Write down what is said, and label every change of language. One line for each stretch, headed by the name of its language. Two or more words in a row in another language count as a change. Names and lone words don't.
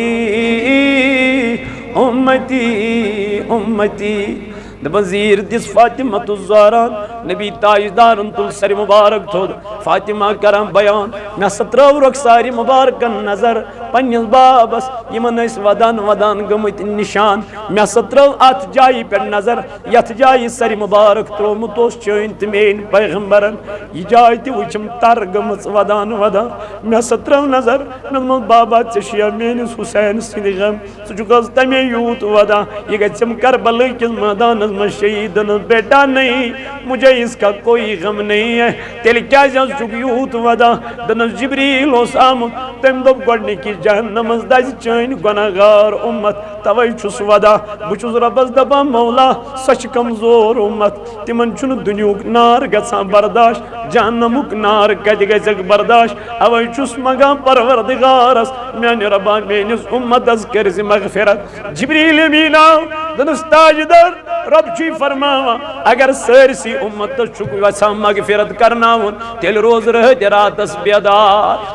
Kashmiri: لی
Arabic: امتی امتی
Kashmiri: دپان زیر دس فاطمہ الزہرا نبی تاجدارن تل سر مبارک تھود فاطمہ کران بیان مے ہسا ترٲو رخسارِ مبارکن نظر پننس بابس یمن ٲسۍ ودان ودان گٔمٕتۍ نشان مے ہسا ترٲو اتھ جایہِ پٮ۪ٹھ نظر یتھ جایہِ سر مبارک ترٛوومُت اوس چٲنۍ تہٕ میٲنۍ پیغمبرن یہ جاے تہِ وٕچھم تر گٔمٕژ ودان ودان مے ہسا ترٲو نظر مےٚ دوٚپمس بابا ژےٚ چھُیا میٲنِس حُسین سٕنٛدِ غم ژٕ چھُکھ حظ تمے یوٗت ودان یہ گژھٮ۪م کربلہ کِس میدانس منٛز شہید
Urdu: بیٹا نہیں مجھے اس کا کوئی غم نہیں ہے
Kashmiri: تیل کیا چھُکھ یوٗت ودان دپنس جبریل اوس آمُت تٔمۍ دوٚپ گۄڈنِکِس جہنمس دزِ چٲنۍ گۄناہگار اُمت توے چھُس ودان بہٕ چھُس رۄبس دپان مولا سۄ چھِ کمزور اُمت تِمن چھُنہٕ دُنیہُک نار گژھان برداشت جہنمُک نار کتہِ گژھٮ۪کھ برداشت اوے چھُس منگان پروردگارس میانہِ رۄبا میٲنِس اُمتس کٔرۍ زِ مغفرت جبریل امیٖن آو دوٚپنس تاجدار رب چھُے فرماوان اگر سٲرسٕے اُمتس چھُکھ یژھان مغفرت کرناوُن تیٚلہِ روز رٲتۍ راتس بیدار